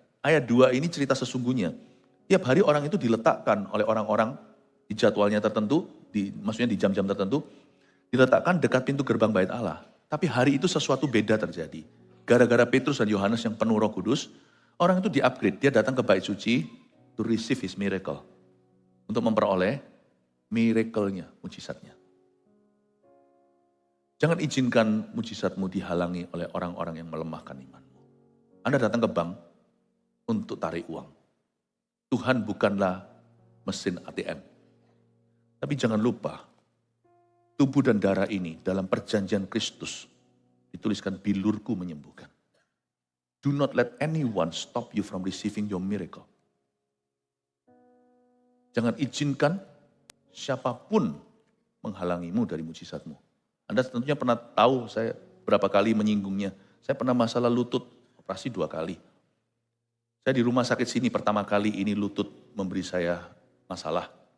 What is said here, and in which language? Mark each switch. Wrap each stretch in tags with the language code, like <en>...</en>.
<id>Ayat 2 ini cerita sesungguhnya. Tiap hari orang itu diletakkan oleh orang-orang di jadwalnya tertentu, maksudnya di jam-jam tertentu, diletakkan dekat pintu gerbang bait Allah. Tapi hari itu sesuatu beda terjadi. Gara-gara Petrus dan Yohanes yang penuh Roh Kudus, orang itu di-upgrade. Dia datang ke bait suci</id> <en>to receive his miracle.</en> <id>Untuk memperoleh miracle-nya, mujizatnya. Jangan izinkan mujizatmu dihalangi oleh orang-orang yang melemahkan imanmu. Anda datang ke bank untuk tarik uang. Tuhan bukanlah mesin ATM. Tapi jangan lupa, tubuh dan darah ini dalam perjanjian Kristus dituliskan bilurku menyembuhkan.</id> <en>Do not let anyone stop you from receiving your miracle.</en> <id>Jangan izinkan siapapun menghalangimu dari mujizatmu. Anda tentunya pernah tahu saya berapa kali menyinggungnya. Saya pernah masalah lutut, operasi 2 kali. Saya di rumah sakit sini pertama kali ini lutut memberi saya masalah.</id>